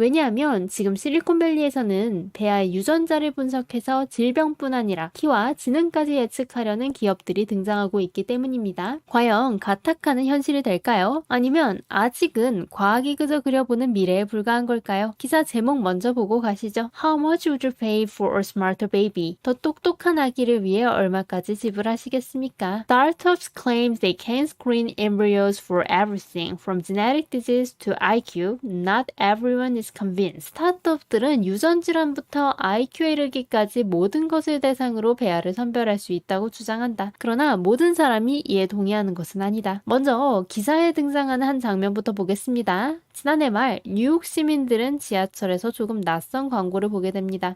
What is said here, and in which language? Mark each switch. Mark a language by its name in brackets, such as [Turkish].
[Korean] 왜냐하면 지금 실리콘밸리에서는 배아의 유전자를 분석해서 질병뿐 아니라 키와 지능까지 예측하려는 기업들이 등장하고 있기 때문입니다. 과연 가타카는 현실이 될까요? 아니면 아직은 과학이 그저 그려보는 미래에 불과한 걸까요? 기사 제목 먼저 보고 가시죠. [English] How much would you pay for a smarter baby? [Korean] 더 똑똑한 아기를 위해 얼마까지 지불하시겠습니까? [English] Startups claim they can screen embryos for everything from genetic disease to IQ. Not everyone is convinced. [Korean] 스타트업들은 유전 질환부터 IQ에 이르기까지 모든 것을 대상으로 배아를 선별할 수 있다고 주장한다. 그러나 모든 사람이 이에 동의하는 것은 아니다. 먼저 기사에 등장하는 한 장면부터 보겠습니다. 지난해 말 뉴욕 시민들은 지하철에서 조금 낯선 광고를 보게 됩니다.